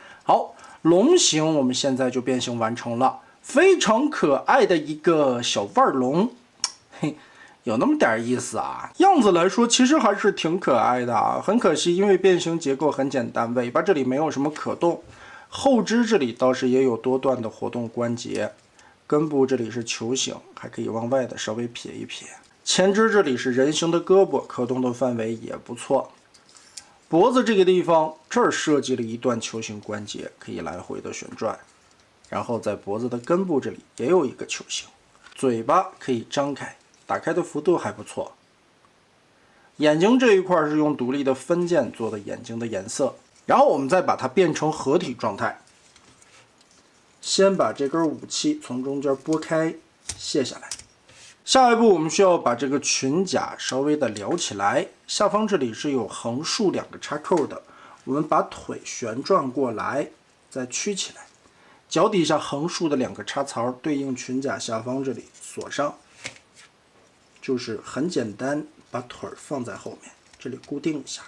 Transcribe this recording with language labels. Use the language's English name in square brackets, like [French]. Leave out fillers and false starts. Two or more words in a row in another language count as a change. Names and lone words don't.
[Chinese] 好，龍形我們現在就變形完成了，非常可愛的一個小腕龍，嘿，有那麼點意思啊。樣子來說其實還是挺可愛的啊，很可惜因為變形結構很簡單，尾巴這裡沒有什麼可動。後肢這裡倒是也有多段的活動關節，根部這裡是球形，還可以往外的稍微撇一撇。前肢這裡是人形的胳膊，可动的範圍也不錯。脖子這個地方，這兒設計了一段球形關節，可以來回的旋轉。然後在脖子的根部這裡也有一個球形。嘴巴可以張開， 打開的幅度還不錯。眼睛這一塊是用獨立的分件做的眼睛的顏色，然后我們再把它变成合體狀態。先把这根武器從中間撥開，卸下來。下一步我們需要把這個裙甲稍微的撩起來，下方這裡是有橫豎2個插扣的，我們把腿旋轉過來，再曲起來，腳底下橫豎的2個插槽對應裙甲下方這裡鎖上，就是很簡單，把腿放在後面，這裡固定一下。